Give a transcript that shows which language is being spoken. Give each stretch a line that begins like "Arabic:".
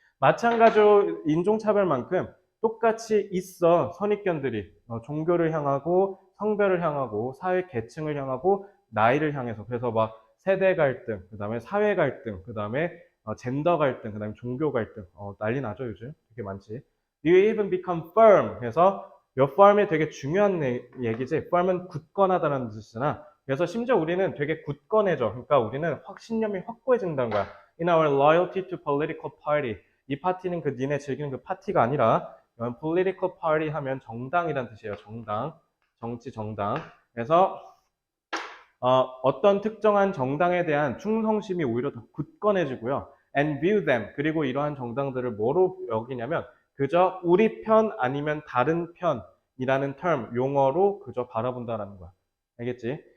Korean: 마찬가지로 인종차별만큼 똑같이 있어 선입견들이 종교를 향하고 성별을 향하고 사회 계층을 향하고 나이를 향해서 그래서 막 세대 갈등, 그 다음에 사회 갈등, 그 다음에 젠더 갈등, 그 다음에 종교 갈등 난리 나죠 요즘 되게 많지.
English: You even become firm.
Korean: 그래서 요 firm이 되게 중요한 얘기지. firm은 굳건하다는 뜻이잖아. 그래서 심지어 우리는 되게 굳건해져. 그러니까 우리는 신념이 확고해진다는 거야.
English: In our loyalty to political party.
Korean: 이 파티는 그 니네 즐기는 그 파티가 아니라 political party 하면 정당이란 뜻이에요. 정당. 정치 정당. 그래서 어떤 특정한 정당에 대한 충성심이 오히려 더 굳건해지고요.
English: And view them.
Korean: 그리고 이러한 정당들을 뭐로 여기냐면 그저 우리 편 아니면 다른 편이라는 term, 용어로 그저 바라본다라는 거야. 알겠지?